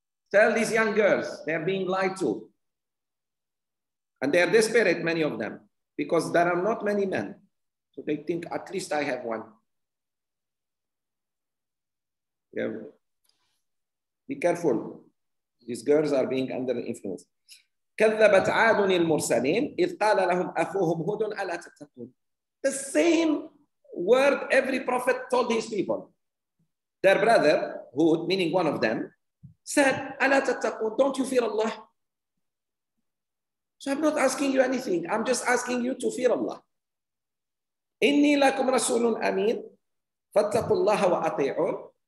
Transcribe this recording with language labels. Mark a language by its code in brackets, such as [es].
[en] Tell these young girls, they're being lied to. And they are desperate, many of them, because there are not many men. So they think, at least I have one. Yeah. Be careful. These girls are being under influence. [ar] كذبت عاد المرسلين إذ قال لهم أخوهم هود ألا تتقون. [en] The same word every prophet told his people. Their brother, Hud, meaning one of them, said, [ar] ألا تتقون, [en] don't you fear Allah? So I'm not asking you anything. I'm just asking you to fear Allah. [ar] إني لكم رسول أمين فاتقوا الله وأطيعون.